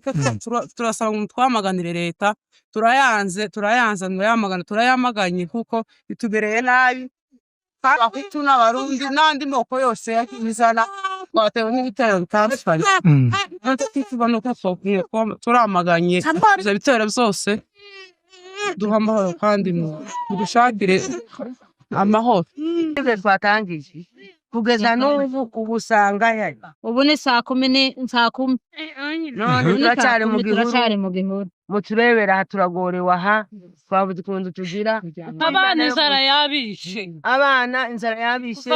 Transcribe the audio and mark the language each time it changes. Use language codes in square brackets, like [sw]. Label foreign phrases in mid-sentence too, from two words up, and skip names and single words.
[rn] Turasaba ngo twamaganire leta, turayanze yamagana, turayamaganye kuko bitubereye nabi. Abahutu n'abarundi n'andi moko yose y'izana twatewe n'ibitero bitandukanye. Turamaganye ivyo bitero byose, duha amahoro kandi dushakire amahoro. Twatangije kugeza n'ubu ubusanga yari ubu ni saa 10 none turacari mu gihuru, muturebera turagorewe aha, twabuze ukuntu tugira. Abana inzara yabishe